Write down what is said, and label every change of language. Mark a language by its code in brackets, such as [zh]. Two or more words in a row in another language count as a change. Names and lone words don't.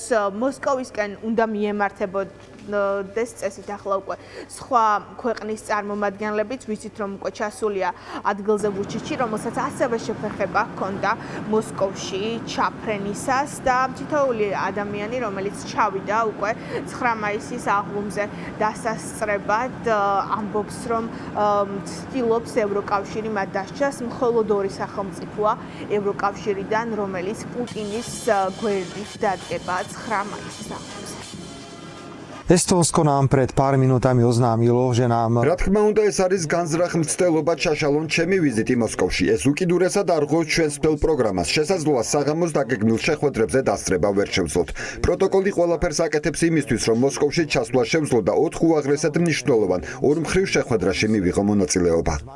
[ka] მოსკოვისკენ უნდა მიემართებოდეს წესით ახლა უკვე სხვა ქვეყნის წარმომადგენლებიც, ვიცით რომ უკვე ჩასულია ადგილზე ვუჩიჩი, რომელსაც ასევე შეფერხება ჰქონდა მოსკოვში ჩაფრენისას და თითოეული ადამიანი, რომელიც ჩავიდა უკვე 9 მაისის აღლუმზე დასასწრებად, ამბობს, რომ ცდილობს ევროკავშირი მათ დასჯას, მხოლოდ ორი სახელმწიფოა ევროკავშირიდან, რომელიც პუტინის გვერდით დადგება 9 მაისს აღლუმზე. [sk] Estonsko nám pred pár minútami oznámilo, že nám... [ka] Რა თქმა უნდა, ეს არის განზრახ მცდელობა ჩაშალონ ჩემი ვიზიტი მოსკოვში. ეს უკიდურესად არღოს ჩვენს მთელ პროგრამას. შესაძლოა საღამოს დაგეგმილ შეხვედრებზე დასწრება ვერ შევძლოთ. პროტოკოლი ყველაფერს აკეთებს იმისთვის, რომ მოსკოვში ჩასვლა შევძლო და 4 უაღრესად მნიშვნელოვან ორმხრივ შეხვედრაში მივიღო მონაწილეობა.